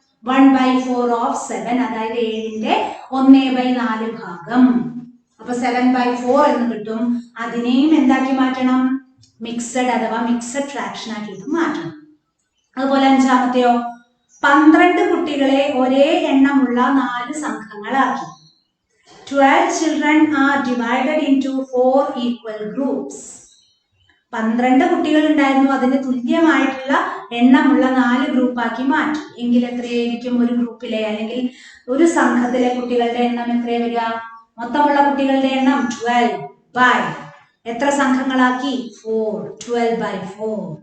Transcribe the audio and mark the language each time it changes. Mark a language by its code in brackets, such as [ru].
[ml] 1/4 of 7, അതായത് 7ന്റെ 1/4 ഭാഗം. അപ്പൊ 7/4 എന്ന് കിട്ടും. അതിനെയും എന്താക്കി മാറ്റണം? മിക്സഡ് അഥവാ മിക്സഡ് ഫ്രാക്ഷൻ ആക്കിയിട്ട് മാറ്റണം. അതുപോലെ അഞ്ചാമത്തെയോ? 12 കുട്ടികളെ ഒരേ എണ്ണമുള്ള 4 സംഘങ്ങളാക്കി. [en] 12 children are divided into 4 equal groups. [ml] 12 കുട്ടികൾ ഉണ്ടായിരുന്നു. അതിന് തുല്യമായിട്ടുള്ള എണ്ണമുള്ള 4 ഗ്രൂപ്പാക്കി മാറ്റി. എങ്കിൽ എത്രയായിരിക്കും ഒരു ഗ്രൂപ്പിലെ അല്ലെങ്കിൽ ഒരു സംഘത്തിലെ കുട്ടികളുടെ എണ്ണം എത്രയാ വരിക? മൊത്തമുള്ള കുട്ടികളുടെ എണ്ണം 12 എത്ര സംഘങ്ങളാക്കി? 4. 12/4.